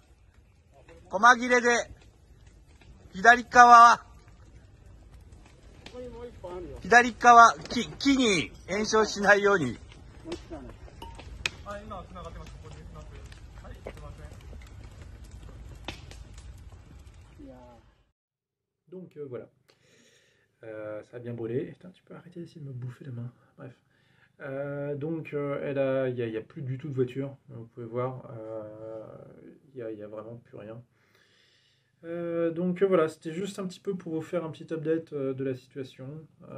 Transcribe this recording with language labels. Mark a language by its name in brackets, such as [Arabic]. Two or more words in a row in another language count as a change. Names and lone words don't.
[Japanese] 細切れで。左側、木に炎症しないように。今繋がってます。ここになってる。はい、すいません。 [French] Donc voilà, ça a bien brûlé. Putain, tu peux arrêter d'essayer de me bouffer la main. Bref. Il y a plus du tout de voiture. Vous pouvez voir, il y a vraiment plus rien. Voilà, c'était juste un petit peu pour vous faire un petit update de la situation.